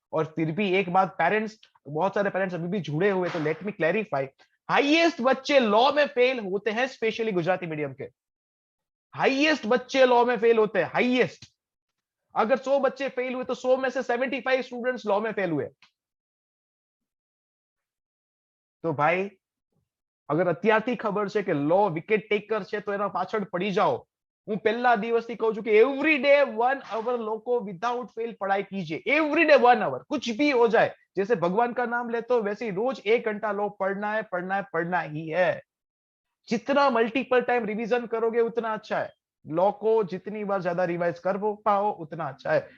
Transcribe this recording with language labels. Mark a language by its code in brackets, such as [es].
[hi] और फिर भी एक बात, पेरेंट्स, बहुत सारे पेरेंट्स अभी भी जुड़े हुए, तो लेट मी क्लैरिफाई, हाईएस्ट बच्चे लॉ में फेल होते हैं, स्पेशली गुजराती मीडियम के। हाईएस्ट बच्चे लॉ में फेल होते हैं, हाईएस्ट। अगर 100 बच्चे फेल हुए तो 100 में से 75 स्टूडेंट्स लॉ में फेल हुए। तो भाई अगर [gu] અત્યારથી ખબર છે કે લો વિકેટ ટેકર છે, તો એના પાછળ પડી જાઓ। હું પહેલા દિવસથી કહું છું કે [hi] એવરી डे 1 आवर લોકો विदाउट फेल पढ़ाई कीजिए, एवरी डे 1 आवर, कुछ भी हो जाए। जैसे भगवान का नाम लेते हो वैसे ही रोज 1 घंटा लो पढ़ना है, पढ़ना है, पढ़ना ही है। जितना मल्टीपल टाइम रिवीजन करोगे उतना अच्छा है। लॉ को जितनी बार ज्यादा रिवाइज कर पाओ उतना अच्छा है।